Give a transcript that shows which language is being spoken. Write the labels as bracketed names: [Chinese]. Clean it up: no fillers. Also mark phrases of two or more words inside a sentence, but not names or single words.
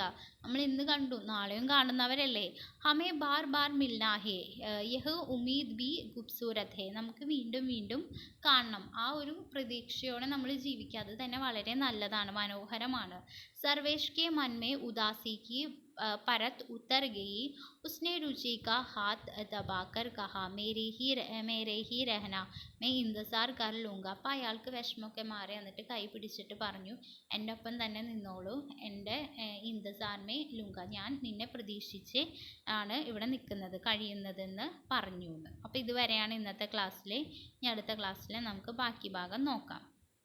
[Malayalam] നമ്മൾ ഇന്ന് കണ്ടു നാളെയും കാണുന്നവരല്ലേ. [Hindi] हमें बार बार मिलना है यह उम्मीद भी ख़ूबसूरत है. [Malayalam] നമുക്ക് വീണ്ടും വീണ്ടും കാണണം. ആ ഒരു പ്രതീക്ഷയോടെ നമ്മൾ ജീവിക്കുക, അത് തന്നെ വളരെ നല്ലതാണ്, മനോഹരമാണ്. [Hindi] सर्वेश के मन में उदासी की परत उतर गई. उसने रुचि का हाथ दबाकर कहा, मेरे ही रहना, मैं इंतज़ार कर लूँगा. [Malayalam] അപ്പം അയാൾക്ക് വിഷമമൊക്കെ മാറി എന്നിട്ട് കൈ പിടിച്ചിട്ട് പറഞ്ഞു, എൻ്റെ ഒപ്പം തന്നെ നിന്നോളൂ, എൻ്റെ [Hindi] इंतज़ार में लूँगा, [Malayalam] ഞാൻ നിന്നെ പ്രതീക്ഷിച്ച് ആണ് ഇവിടെ നിൽക്കുന്നത് കഴിയുന്നതെന്ന് പറഞ്ഞു എന്ന്. അപ്പോൾ ഇതുവരെയാണ് ഇന്നത്തെ ക്ലാസ്സിൽ. ഇനി അടുത്ത ക്ലാസ്സിൽ നമുക്ക് ബാക്കി ഭാഗം നോക്കാം.